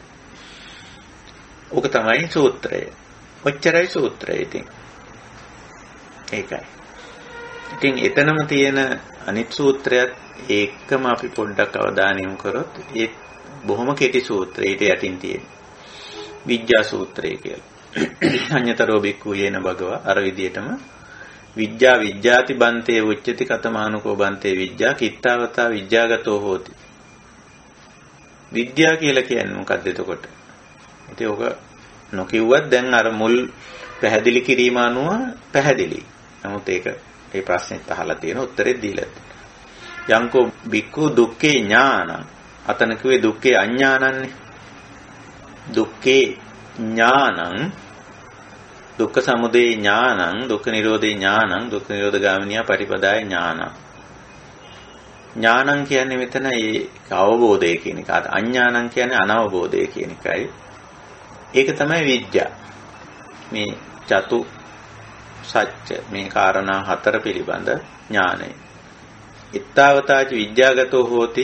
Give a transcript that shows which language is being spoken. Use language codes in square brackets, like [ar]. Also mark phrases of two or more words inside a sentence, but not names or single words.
[si] ඕක තමයි සූත්‍රය. ඔච්චරයි සූත්‍රය ඉතින්. ඒකයි. ඉතින් එතනම තියෙන අනිත් සූත්‍රයත් ඒකම අපි පොඩ්ඩක් අවධානය යොමු කරොත් ඒ බොහොම කෙටි සූත්‍රයකට යටින් තියෙන විඥා සූත්‍රය කියලා. [pi] අඤ්ඤතරෝ බික්ඛු යේන භගවා අර විදියටම විඥා විඥාති බන්තේ උච්චති කතමානුකෝ බන්තේ විඥා කිත්තාවතා විඥාගතෝ හෝති. [si] විද්‍යා කියලා කියන්නේ මොකක්ද එතකොට? ඉතින් ඔක නොකියුවත් දැන් අර මුල් පැහැදිලි කිරීම අනුව පැහැදිලි. නමුත් ඒක ඒ ප්‍රශ්නෙත් අහලා තියෙන උත්තරේ දීලා තියෙනවා. [pi] යංකෝ බික්ඛු දුක්ඛේ ඥානං [si] අතන කිව්වේ [pi] දුක්ඛේ අඥානන්නේ. දුක්ඛේ ඥානං දුක්ඛ සමුදය ඥානං දුක්ඛ නිරෝධේ ඥානං දුක්ඛ නිරෝධගාමිනියා පටිපදාය ඥානං. [si] ඥානං කියන්නේ මෙතන ඒ අවබෝධය කියන එක. අඥානං කියන්නේ අනවබෝධය කියන එකයි. ඒක තමයි විද්‍යා. මේ චතු සත්‍ය මේ කාරණා හතර පිළිබඳ ඥානය. [pi] ittavataච විද්‍යාගතෝ හෝති.